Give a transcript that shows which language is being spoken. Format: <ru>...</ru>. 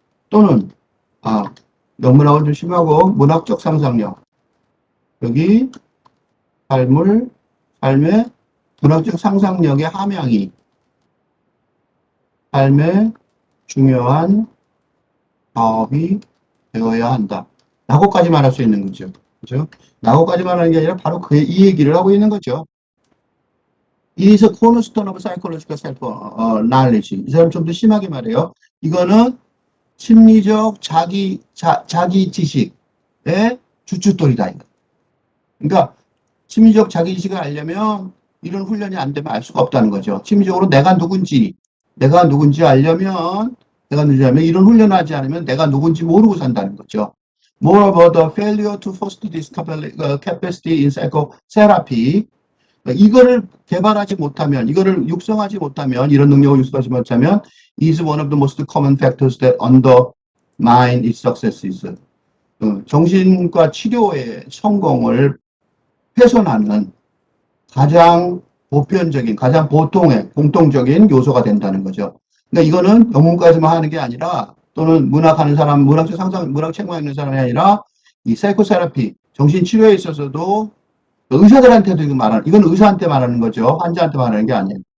<ko>또는 영문학은 좀 심하고 문학적 상상력, 여기 삶의 문학적 상상력의 함양이 삶의 중요한 사업이 되어야 한다. 라고까지 말할 수 있는 거죠. 그죠? 라고까지 말하는 게 아니라 바로 이 얘기를 하고 있는 거죠.</ko> <en>It is a cornerstone of psychological self-knowledge.</en> <ko>이 사람 좀 더 심하게 말해요. 이거는 심리적 자기 지식의 주춧돌이다. 그러니까 심리적 자기 지식을 알려면 이런 훈련이 안 되면 알 수가 없다는 거죠. 심리적으로 내가 누군지 알려면 이런 훈련을 하지 않으면 내가 누군지 모르고 산다는 거죠.</ko> <en>More about the failure to foster this capacity in psychotherapy.</en> <ko>이거를 개발하지 못하면, 이거를 육성하지 못하면,</ko> <en>이런 능력을 육성하지 못하면 is one of the most common factors that undermine its successes.</en> <ko>정신과 치료의 성공을 훼손하는 가장 보편적인, 가장 보통의, 공통적인 요소가 된다는 거죠. 그러니까 이거는 영문까지만 하는 게 아니라, 또는 문학하는 사람, 문학 책만 읽는 사람이 아니라, 이 사이코세라피, 정신치료에 있어서도 의사들한테도 이건 의사한테 말하는 거죠. 환자한테 말하는 게 아니에요.</ko>